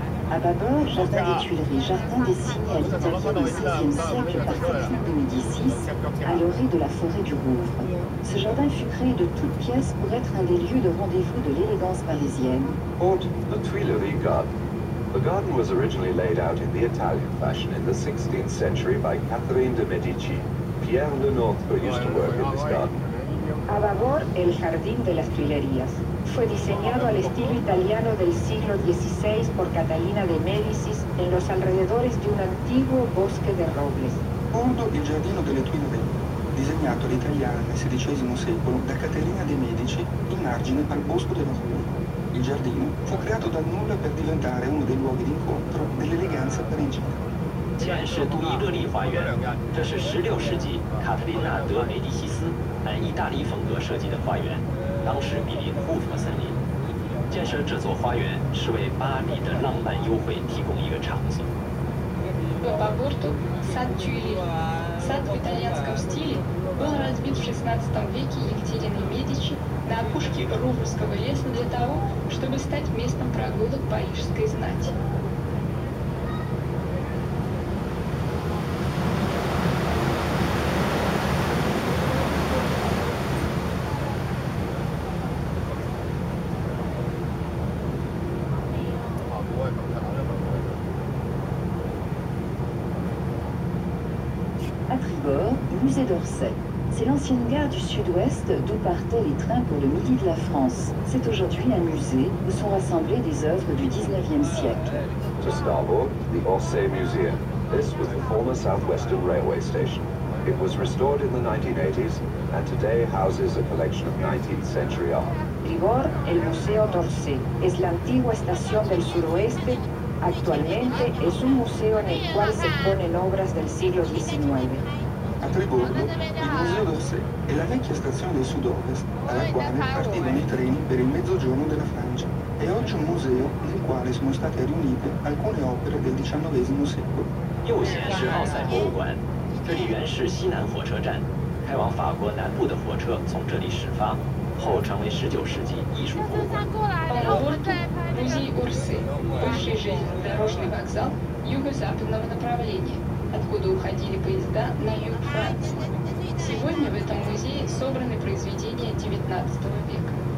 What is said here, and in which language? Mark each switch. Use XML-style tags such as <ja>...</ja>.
<fr>À bâbord, jardin des Tuileries, jardin dessiné à l'italienne au XVIe siècle par Catherine de Médicis, à l'orée de la forêt du Rouvre. Ce jardin fut créé de toutes pièces pour être un des lieux de rendez-vous de l'élégance parisienne.</fr> <en>Port, the Tuileries Garden. The garden was originally laid out in the Italian fashion in the 16th century by Catherine de Medici. Pierre Lenôtre used to work in this garden.</en> <es>A babor, el Jardín de las Tuilerías. Fue diseñado al estilo italiano del siglo XVI por Catalina de Médicis en los alrededores de un antiguo bosque de robles.</es> <it>Bordo, il giardino delle Tuileries, disegnato all'italiana nel XVI secolo da Caterina de Medici in margine al bosco della roble. Il giardino fu creato dal nulla per diventare uno dei luoghi d'incontro dell'eleganza parigina.</it> <zh>前是杜伊勒利花园，这是16世纪卡特琳娜·德·梅迪西斯按意大利风格设计的花园，当时毗邻护佛森林。建设这座花园是为巴黎的浪漫幽会提供一个场所。</zh> <ru>По борту сад Тюильри. Сад в итальянском стиле был разбит в XVI веке Екатериной Медичи на опушке Руврского леса для того, чтобы стать местом прогулок парижской знати.</ru> <fr>À tribord, musée d'Orsay. C'est l'ancienne gare du sud-ouest d'où partaient les trains pour le midi de la France. C'est aujourd'hui un musée où sont rassemblées des œuvres du 19e siècle.</fr> <en>To starboard, the Orsay Museum. This was the former Southwestern Railway station. It was restored in the 1980s and today houses a collection of 19th century art.</en> <es>Tribord, el Museo d'Orsay. Es la antigua estación del suroeste. Actualmente es un museo en el cual se exponen obras del siglo XIX.</es> <it>A tribordo, il Museo d'Orsay è la vecchia stazione del sud-ovest, dalla quale partivano i treni per il mezzogiorno della Francia. È oggi un museo nel quale sono state riunite alcune opere del XIX secolo.</it> <zh>右线是奥赛博物馆，这里原是西南火车站，开往法国南部的火车从这里始发，后成为19世纪艺术博物馆。</zh> <ru>По борту музей Орсы, бывший железнодорожный вокзал юго-западного направления, откуда уходили поезда на юг Франции. Сегодня в этом музее собраны произведения XIX века.</ru>